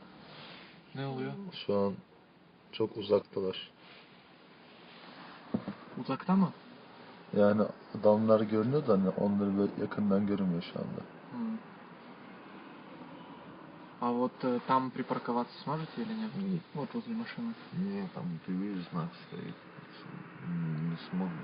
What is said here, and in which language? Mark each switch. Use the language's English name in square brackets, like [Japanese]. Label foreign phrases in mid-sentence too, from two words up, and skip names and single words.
[Turkish] Ne oluyor? Şu an çok uzaktalar. Uzakta mı? Yani adamlar görünüyor da hani onları böyle yakından görünmüyor şu anda. [Russian] А вот там припарковаться сможете или нет? Нет. Вот возле машины. Не, там ты видишь, знак стоит. Не смогу.